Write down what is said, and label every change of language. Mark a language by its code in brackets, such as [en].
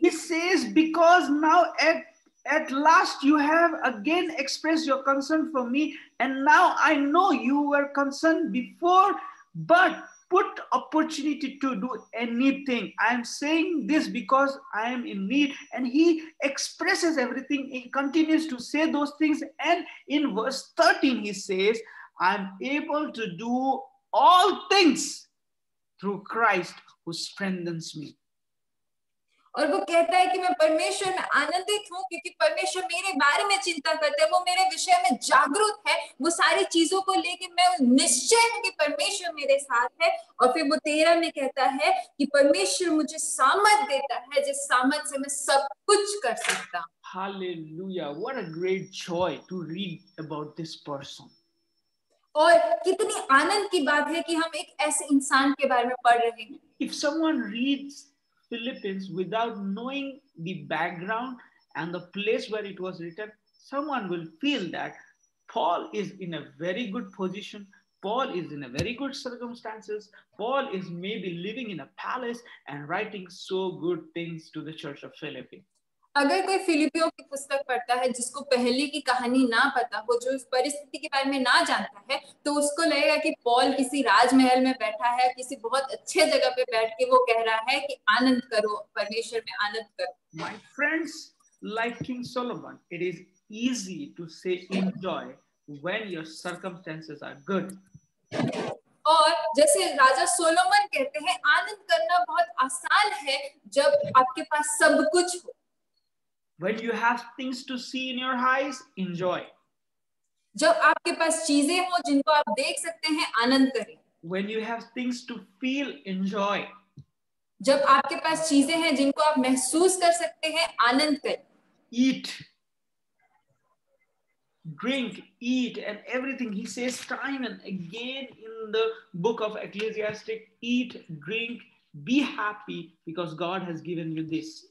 [en] He says, because now at last you have again expressed your concern for me, and now I know you were concerned before, but put opportunity to do anything. I am saying this because I am in need. And he expresses everything. He continues to say those things. And in verse 13, he says, I am able to do all things through Christ who strengthens me. [hi] और वो कहता है कि मैं परमेश्वर में आनंदित हूँ क्योंकि परमेश्वर मेरे बारे में चिंता करते हैं, वो मेरे विषय में जागरूक है, वो सारी चीजों को लेके मैं निश्चय हूँ कि परमेश्वर मेरे साथ है. और फिर वो 13 में कहता है कि परमेश्वर मुझे सामर्थ देता है, जिस सामर्थ से मैं सब कुछ कर सकता हूँ. [en] Hallelujah. What a great joy to read about this person. [hi] और कितनी आनंद की बात है कि हम एक ऐसे इंसान के बारे में पढ़ रहे हैं. [en] If someone reads Philippians without knowing the background and the place where it was written, someone will feel that Paul is in a very good position. Paul is in a very good circumstances. Paul is maybe living in a palace and writing so good things to the church of Philippi. [hi] अगर कोई फिलिपियों की पुस्तक पढ़ता है जिसको पहले की कहानी ना पता हो, जो इस परिस्थिति के बारे में ना जानता है, तो उसको लगेगा कि पॉल किसी राजमहल में बैठा है, किसी बहुत अच्छे जगह पे बैठ के वो कह रहा है कि आनंद करो, परमेश्वर में आनंद करो. [en] My friends, like King Solomon, it is easy to say enjoy when your circumstances are good. [hi] और जैसे राजा सोलोमन कहते हैं, आनंद करना बहुत आसान है जब आपके पास सब कुछ हो. [en] When you have things to see in your eyes, enjoy. [hi] जब आपके पास चीजें हो जिनको आप देख सकते हैं, आनंद करें. [en] When you have things to feel, enjoy. [hi] जब आपके पास चीजें हैं जिनको आप महसूस कर सकते हैं, आनंद करें. [en] Eat. drink, eat, and everything. He says time and again in the book of Ecclesiastes, eat, drink, be happy because God has given you this.